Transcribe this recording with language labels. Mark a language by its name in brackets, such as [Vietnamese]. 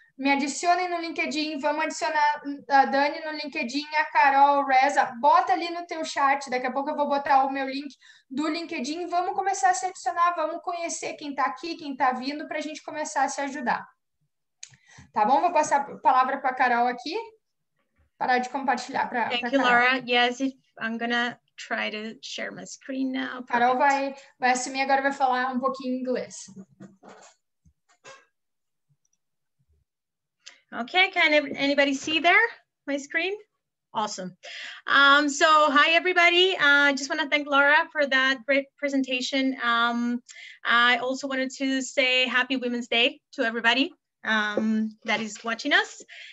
[Portuguese] Me adicionem no LinkedIn, vamos adicionar a Dani no LinkedIn, a Carol, Reza, bota ali no teu chat, daqui a pouco eu vou botar o meu link do LinkedIn, vamos começar a se adicionar, vamos conhecer quem está aqui, quem está vindo, para a gente começar a se ajudar. Tá bom? Vou passar a palavra para a Carol aqui, parar de compartilhar para [English] Thank you, Laura. Yes, I'm gonna try to share my screen now. Perfect. [Portuguese] Carol vai assumir agora, vai falar um pouquinho inglês. [English] Okay, can anybody see there my screen? Awesome. So hi everybody. I just want to thank Laura for that great presentation. I also wanted to say Happy Women's Day to everybody that is watching us.